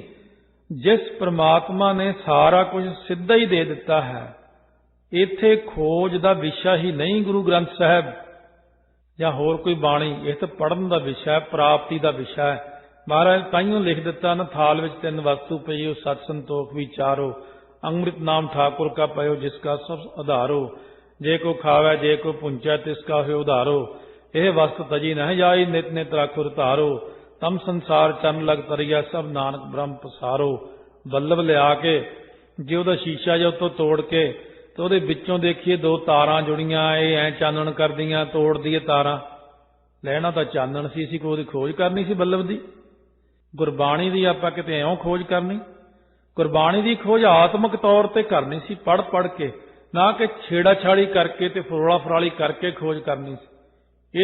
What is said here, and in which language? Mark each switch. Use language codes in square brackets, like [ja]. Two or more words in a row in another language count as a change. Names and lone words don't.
[pa] ਜਿਸ ਪ੍ਰਮਾਤਮਾ ਨੇ ਸਾਰਾ ਕੁਝ ਸਿੱਧਾ ਹੀ ਦੇ ਦਿੱਤਾ ਹੈ, ਇੱਥੇ ਖੋਜ ਦਾ ਵਿਸ਼ਾ ਹੀ ਨਹੀਂ ਗੁਰੂ ਗ੍ਰੰਥ ਸਾਹਿਬ ਜਾਂ ਹੋਰ ਕੋਈ ਬਾਣੀ, ਇਹ ਤਾਂ ਪੜ੍ਹਨ ਦਾ ਵਿਸ਼ਾ ਹੈ, ਪ੍ਰਾਪਤੀ ਦਾ ਵਿਸ਼ਾ ਹੈ। ਮਹਾਰਾਜ ਤਾਈਓ ਲਿਖ ਦਿੱਤਾ ਨਾ, ਥਾਲ ਵਿੱਚ 3 ਵਸਤੂ ਪਈਓ, ਸਤ ਸੰਤੋਖ ਵਿਚਾਰੋ, ਅੰਮ੍ਰਿਤ ਨਾਮ ਠਾਕੁਰ ਕਾ ਪਯੋ ਜਿਸਕਾ ਸਬ ਆਧਾਰੋ, ਜੇ ਕੋ ਖਾਵੈ ਜੇ ਕੋ ਪੁੰਚੈ ਤਿਸਕਾ ਹੋਇ ਉਧਾਰੋ, ਯਹ ਵਸਤ ਤਜੀ ਨ ਜਾਈ ਨਿਤ ਨਿਤ ਰਾਖੁਰ ਧਾਰੋ, ਤਮ ਸੰਸਾਰ ਚਨ ਲਗ ਤਰਿਆ ਸਬ ਨਾਨਕ ਬ੍ਰਹਮ ਪਸਾਰੋ। ਬੱਲਬ ਲਿਆ ਕੇ ਜੇ ਉਹਦਾ ਸ਼ੀਸ਼ਾ ਜਿਹਾ ਉੱਤੋਂ ਤੋੜ ਕੇ ਤੇ ਉਹਦੇ ਵਿੱਚੋਂ ਦੇਖੀਏ 2 ਤਾਰਾਂ ਜੁੜੀਆਂ, ਇਹ ਐ ਚਾਨਣ ਕਰਦੀਆਂ, ਤੋੜ ਦਈਏ ਤਾਰਾਂ। ਲੈਣਾ ਤਾਂ ਚਾਨਣ ਸੀ, ਅਸੀਂ ਕੋਈ ਖੋਜ ਕਰਨੀ ਸੀ ਬੱਲਬ ਦੀ। ਗੁਰਬਾਣੀ ਦੀ ਆਪਾਂ ਕਿਤੇ ਐਉਂ ਖੋਜ ਕਰਨੀ? ਗੁਰਬਾਣੀ ਦੀ ਖੋਜ ਆਤਮਿਕ ਤੌਰ ਤੇ ਕਰਨੀ ਸੀ, ਪੜ੍ਹ ਪੜ੍ਹ ਕੇ, ਨਾ ਕਿ ਛੇੜਾ ਛਾੜੀ ਕਰਕੇ ਤੇ ਫਰੋਲਾ ਫਰਾਲੀ ਕਰਕੇ ਖੋਜ ਕਰਨੀ ਸੀ।